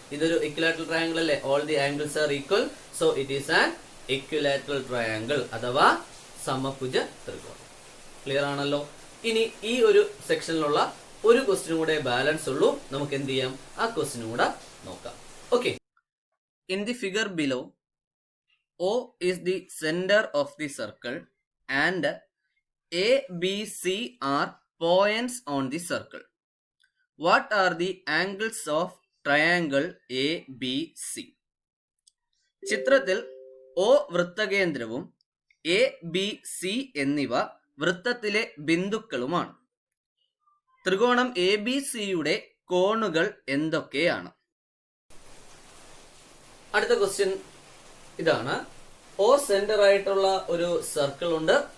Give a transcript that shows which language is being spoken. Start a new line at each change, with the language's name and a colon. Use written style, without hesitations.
Malayalam: ഇതൊരു
English: equilateral triangle
Malayalam: അല്ലേ?
English: all the angles are equal, so it is an equilateral triangle
Malayalam: അഥവാ സമഭുജ ത്രികോണം.
English: clear
Malayalam: ആണല്ലോ? ഇനി ഈ ഒരു സെക്ഷനിലുള്ള ഒരു ക്വസ്റ്റ്യനും കൂടെ ബാലൻസ് ഉള്ളൂ. നമുക്ക് എന്ത് ചെയ്യാം? ആ ക്വസ്റ്റ്യനും കൂടെ നോക്കാം.
English: Okay, in the figure below O is the center of the circle and A, B, C are points on the circle. What are the angles of triangle ABC?
Malayalam: ചിത്രത്തിൽ O വൃത്തകേന്ദ്രവും A, B, C എന്നിവ വൃത്തത്തിലെ ബിന്ദുക്കളുമാണ്. ത്രികോണം ABC-യുടെ കോണുകൾ എന്തൊക്കെയാണ്? അടുത്ത question ഇതാണ്. O centre ആയിട്ടുള്ള ഒരു circle ഉണ്ട്.